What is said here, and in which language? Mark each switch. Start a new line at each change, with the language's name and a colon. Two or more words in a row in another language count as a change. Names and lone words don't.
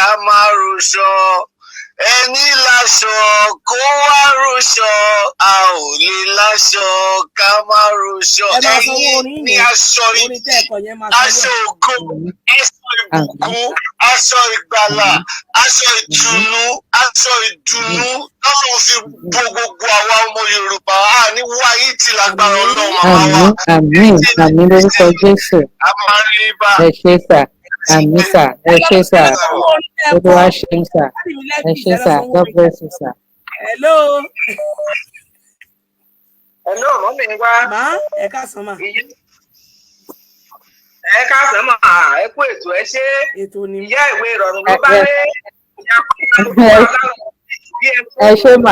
Yoruba: má róṣọ ẹni láṣọ kó wá róṣọ a ò lè láṣọ ká má róṣọ ẹ̀yin ní aṣọ aṣọ ògo aṣọ ìbùkún aṣọ ìgbàlà aṣọ ìtùnú aṣọ ìdùnnú lọ́wọ́ fi bo gbogbo àwa ọmọ Yorùbá ní wáyé tí lágbára Ọlọ́run àwa àmín lórúkọ Jésù ẹ ṣé sà àmín sà ẹ ṣé sà gbogbo wa ṣe ń sà ẹ ṣé sà
English: God bless you
Yoruba: sà. Hello. Mọ́mí wá. Má ẹ káàsán mà. Ẹ káàsán mà ẹ kú ètò ẹ ṣe. Ètò ni. Ìyá ìwé ìrọ̀rùn ló bá dé. Ẹ ṣé mà.